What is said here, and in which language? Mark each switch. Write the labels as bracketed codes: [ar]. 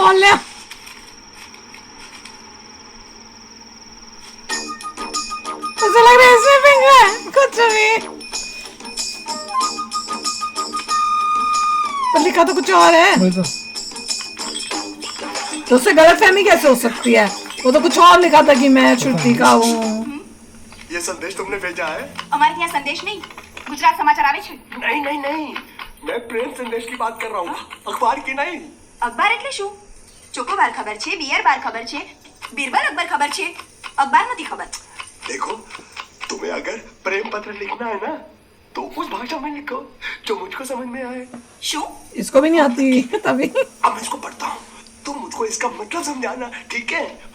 [hi] ओ ले, उसे लग रहा है इसमें फिंगर है, कुछ भी। पर लिखा तो कुछ और है। वही तो उससे गलतफहमी कैसे हो सकती है? वो तो कुछ और लिखा था कि मैं श्रुति का हूँ। ये संदेश तुमने भेजा है? [gu] અમારે ત્યાં સંદેશ નહીં, ગુજરાત સમાચાર આવે છે। [hi] नहीं नहीं नहीं, मैं प्रेम संदेश की बात कर रहा हूँ, अखबार की नहीं। [gu] અખબાર એટલે શું? ચોકોબાર ખબર છે, બિયર બાર ખબર છે, બીરબલ અકબર ખબર છે, અખબાર નથી ખબર। [hi] देखो, तुम्हें अगर प्रेम पत्र लिखना है ना, तो उस भाषा में लिखो जो मुझको समझ में आए। [gu] શું? [hi] इसको भी नहीं आती तभी। अब मैं इसको पढ़ता हूँ, तुम मुझको इसका मतलब समझाना, ठीक है?